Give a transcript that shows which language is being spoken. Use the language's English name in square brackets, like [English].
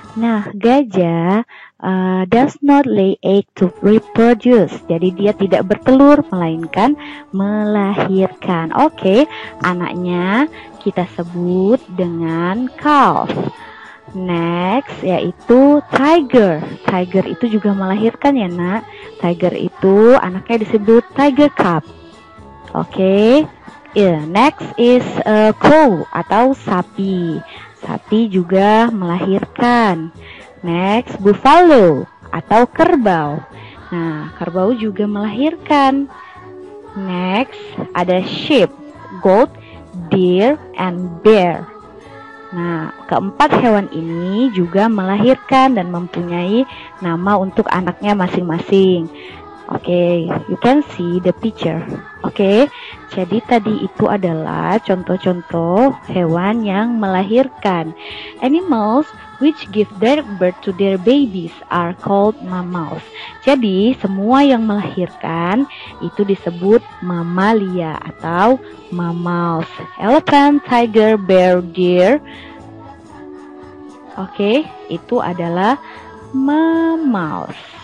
[English] Nah, gajah does not lay egg to reproduce. [Indonesian] Jadi dia tidak bertelur, melainkan melahirkan. Oke, anaknya kita sebut dengan calf. Next, yaitu tiger. Tiger itu juga melahirkan ya nak. Tiger itu anaknya disebut tiger cub. [English] Oke, next is cow atau sapi. [Indonesian] Sapi juga melahirkan. Next, buffalo atau kerbau. Nah, kerbau juga melahirkan. [English] Next, ada sheep, goat, deer, and bear. [Indonesian] Nah, keempat hewan ini juga melahirkan dan mempunyai nama untuk anaknya masing-masing. [English] Oke, you can see the picture. [Indonesian] Oke, jadi tadi itu adalah contoh-contoh hewan yang melahirkan. [English] Animals which give their birth to their babies are called mammals. [Indonesian] Jadi, semua yang melahirkan itu disebut mamalia atau mammals. [English] Elephant, tiger, bear, deer. Oke, [Indonesian] itu adalah [English] mammals.